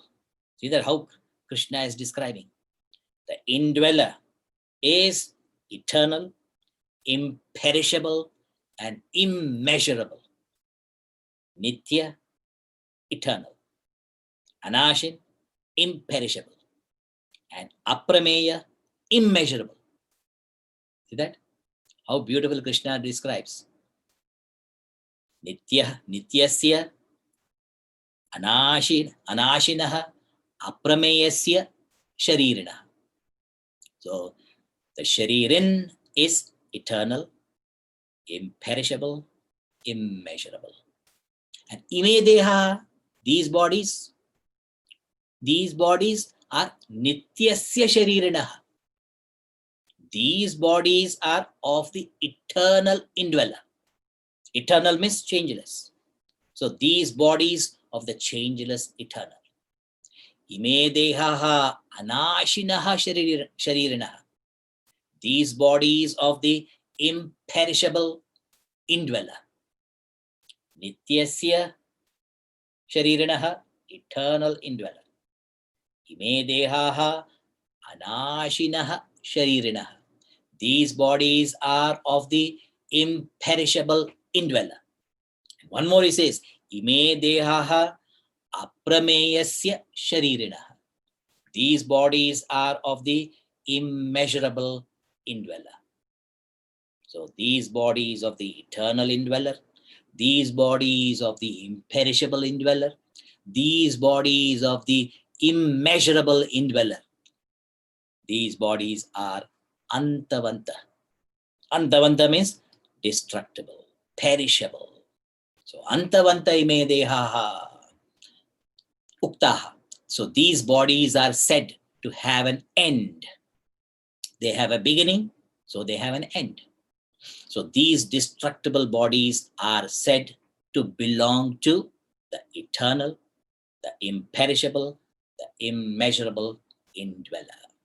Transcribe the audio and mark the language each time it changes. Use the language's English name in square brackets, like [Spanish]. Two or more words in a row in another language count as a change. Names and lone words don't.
[English] See that how Krishna is describing. The indweller is eternal, imperishable, and immeasurable. Nitya, eternal. Anashin, imperishable. And aprameya, immeasurable. See that? How beautiful Krishna describes. [Sanskrit] नित्य, नित्यस्य, अनाशिनः, अप्रमेयस्य, शरीरिणः. [English] So the sharirin is eternal, imperishable, immeasurable. And [Sanskrit] इमे देह, [English] these bodies are [Sanskrit] नित्यस्य शरीरिणः. [English] These bodies are of the eternal indweller. Eternal means changeless. So these bodies of the changeless eternal. [Sanskrit] इमे देहाः अनाशिनः शरीरिणः. [English] These bodies of the imperishable indweller. [Sanskrit] नित्यस्य शरीरिणः, [English] eternal indweller. [Sanskrit] इमे देहाः अनाशिनः शरीरिणः. [English] These bodies are of the imperishable indweller. One more he says, [Sanskrit] इमे देहाः अप्रमेयस्य शरीरिणः. [English] These bodies are of the immeasurable indweller. So these bodies of the eternal indweller, these bodies of the imperishable indweller, these bodies of the immeasurable indweller, these bodies are antavanta. Antavanta means destructible, perishable. [Sanskrit] So अन्तवन्तः इमे देहाः उक्ताः. [English] So these bodies are said to have an end. They have a beginning, so they have an end. So these destructible bodies are said to belong to the eternal, the imperishable, the immeasurable indweller.